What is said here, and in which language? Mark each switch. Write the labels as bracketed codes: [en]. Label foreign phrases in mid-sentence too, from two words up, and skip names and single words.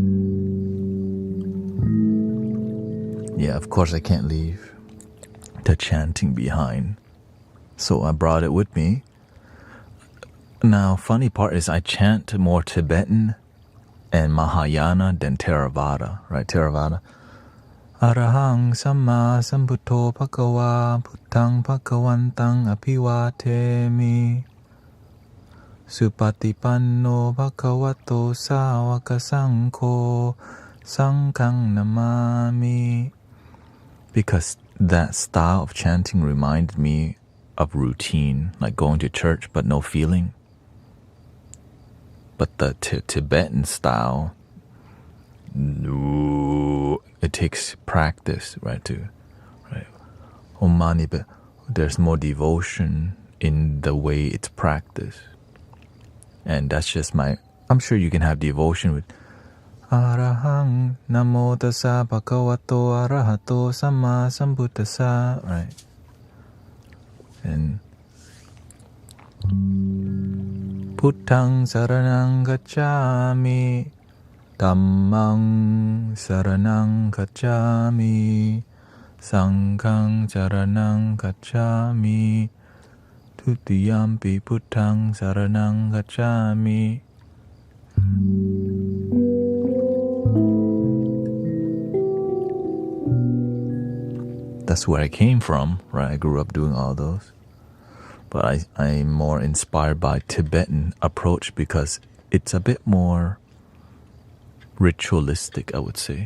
[en] Yeah, of course I can't leave the chanting behind, so I brought it with me. Now, funny part is I chant more Tibetan and Mahayana than Theravada, right? Theravada. [pi] Arahang Samma Sambuddho Bhagava Buddhang Bhagavantang Aphivatemi Supatipanno Bhagavato Sāvaka Saṅkho Saṅghang Namami. [en] Because that style of chanting reminded me of routine, like going to church but no feeling. But the Tibetan style, it takes practice, right? Omani, but there's more devotion in the way it's practiced. And that's just I'm sure you can have devotion with [pi] Arahang Namo Tassa Bhagavato Arahato Samma Sambuddhassa, [en] right? [pi] And Buddhang Saranang Gacchami Dhammang Saranang Gacchami Sanghang Saranang Gacchami Tutiyampi Buddhang Saranang Gacchami. [en] That's where I came from, right? I grew up doing all those. But I'm more inspired by Tibetan approach because it's a bit more ritualistic, I would say.